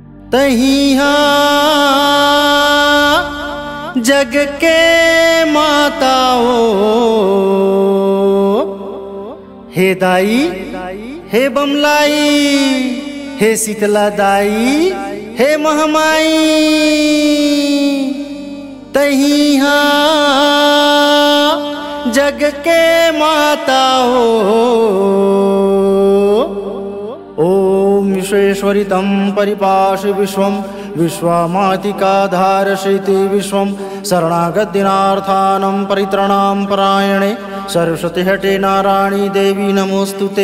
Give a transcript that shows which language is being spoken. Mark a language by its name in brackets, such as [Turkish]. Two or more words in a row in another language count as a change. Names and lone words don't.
[Chhattisgarhi] तहिया जग के माताओ, हे दाई हे बमलाई, हे शीतला दाई, हे महमाई। तहिया जग के माताओ, [Sanskrit] ओम विश्वेश्वरितं परिपाश विश्वं विश्वमातिकाधारशीति विश्वं शरणागतिनार्थानं परित्राणां परायणे सरस्वती हटे नारायणी देवी नमोस्तुते।